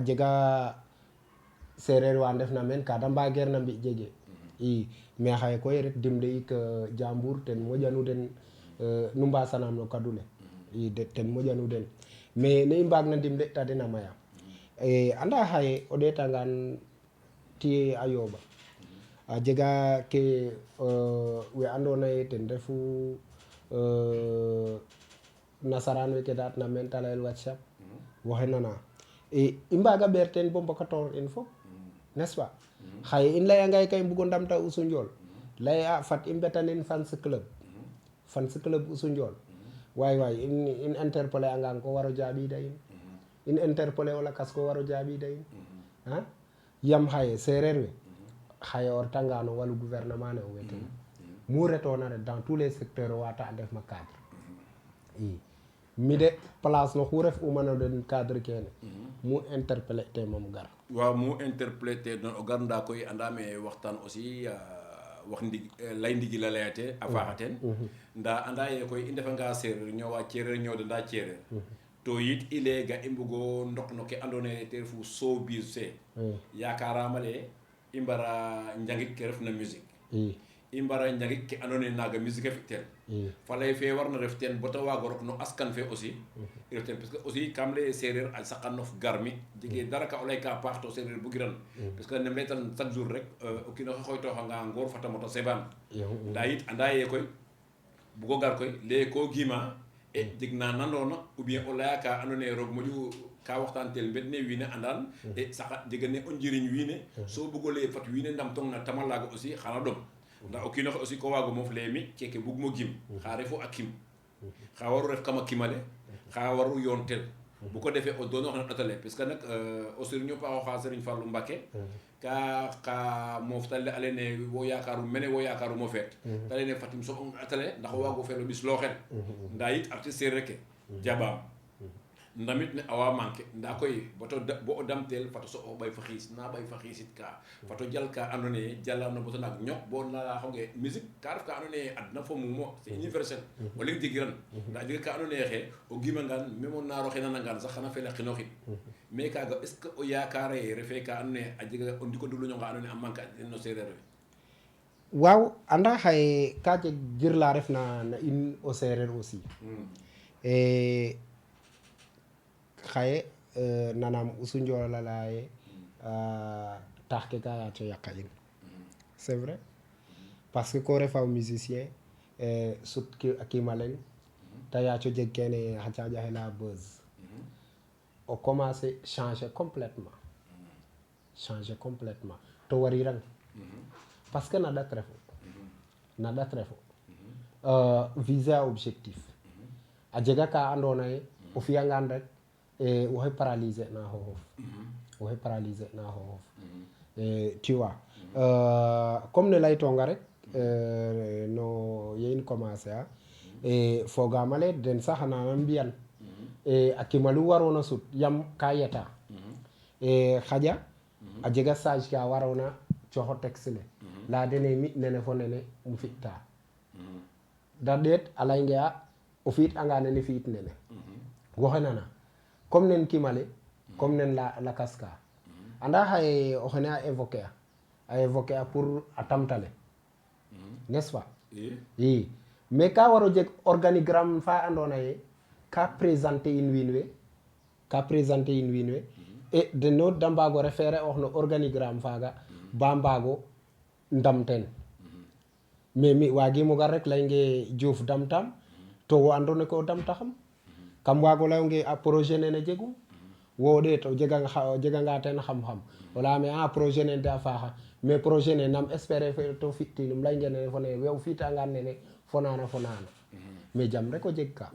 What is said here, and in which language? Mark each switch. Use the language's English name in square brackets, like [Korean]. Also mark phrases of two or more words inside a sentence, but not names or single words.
[Serer] jega sereer wa ndefna meen ka da mbageerna mbi jege i mais xaye koy ret dimle ik jambour ten moƴanu den nu mbasanam no kadu le i ten moƴanu den mais ne i mbaagna ndimle ta den a maya anda xaye o ɗeetangaan tiye a yooɓa a jega ke we andoona ye ten refu nasaraan we ke da atna meen ta layel WhatsApp waxey nana i mbaaga ɓeer teen bo mbokatoor in fop [French] n'est-ce pas [Serer] xaye in layanga kay mbugo ndamta Usu Njool lay a fat i mbetanin fans club Usu Njool waay in interpeller angaan ko waro jaaɓiida in interpeller o lakas ko waro jaaɓiida in yam xaye sereer we xaye o retanga no walu gouvernement ne o weten mu retoona ret [French] dans tous les secteurs [Serer] o wata a ndef ma cadre i mi de place no xu ref uma no den cadre kene mu interpeller te moom gar waaw mu interpréter don o gar nda koy andame waxtaan aussi wax lay ndigi la layate a faaxaten nda anda ye koy i ndefanga sereer ñowa cereer ñoode nda cereer to yit i lega i mbugo ndok no ke andoona ye te refu showbiz fe yakarama le i mbara njangik ke refna musique i mbara njangik ke andoona ye naaga musique a fi'tel fa lay fe warna ref teen bata waago rok no askan fe aussi i ref teen [French] parce que [Serer] aussi kam lay sereer a saqanof garmi jege dara ka o lay ka paax to sereer bugiran [French] parce que [Serer] nem laytan [French] chaque jour [Serer] rek o kiino xe xooytooxanga ngoor fata moto seban nda yit anda ye koy bugo gar koy leye ko gima e jeg na nandoona [French] ou bien [Serer] o leya ka andoona ye roog moƴu ka waxtaan tel mbed ne wiin we andan e saqa jega ne o njiriñ wiin we so bugo leye fat wiin we ndamtong na tama laaga aussi xana ɗom nda o kiino xe aussi ko waago moof leye mi keke bugmo gim xa refu a kim xa waru ref kama kimale xa waru yoon tel bu ko defee o doono xana ɗatale [French] parce que [Serer] nak o sëriñ o paaxo xa Serigne Fallou Mbacké ka moof ta a lene wo yakaru mene wo yakaru mo feet ta lene fatim soɓong ɗatale ndax o waago felo ɓis looxen nda yit artiste sereer ke jaɓaam ndamit ne awa manqué nda koy bo o damtel fato soɓo ɓay fa xiis na ɓay fa xiisit ka fato jal ka andoona ye jalam no bota naak ñok bo na xonge musique ka ref ka andoona ye adna fo mumo [French] c'est universel [Serer] o leŋ jigiran nda jega ka andoona ye xe o gimangaan même o naaro xe nanangaan sax xana fela xinoxit mais kaaga [French] est ce que [Serer] o yakara ye refe ka andoona ye a jega o ndiko nduluñonga andoona ye a manque no sereer we waaw anda xaye ka jeg jir la refna na in o sereer aussi xaye nanam Usu Njool a laya ye tax ke ka yaaco yaqa in [French] c'est vrai parce que [Serer] ko refa musicien sut a kiima leŋ te yaaco jeg kene xa caaƴaxe la buzz o [French] commencer changer complètement [Serer] to warirang [French] parce que [Serer] na ɗat refu viser a objectif a jega ka andoona ye o fiyangaan rek waxey paralyser na xooxof [French] tu vois comme [Serer] ne laytonga rek no ye in commencer a fogaam ale den sax nana mbiyan a kimalu waroona sut yam ka yeta xaƴa a jega sage ka waroona cooxo texte le laya dene mi nene fo nene um fi'ta da ɗeet a laynge a o fi'it anga nene fi'it nene woxey nana comme nen kimale comme nen lakas ka anda xaye o xene a évoquer a pour a tamtale [French] n'est-ce pas [Serer] i mais ka waro jeg organigramme fa andoona ye ka présenter in wiin we et deno da mbaago référer ox no organigramme faaga ba mbaago ndam teen mais mi waagimo gar rek leynge Diouf damtam to wo andone ko damtaxam kam waago leyonge a projet nene jegum wo ɗeet o jeganga ten xam-xam o leyame a projet nene de a faaxa mais projet ne nam espérer to fi'tinum ley nene fo nene o fi'tangan nene fo nana mais jam rek o jeg ka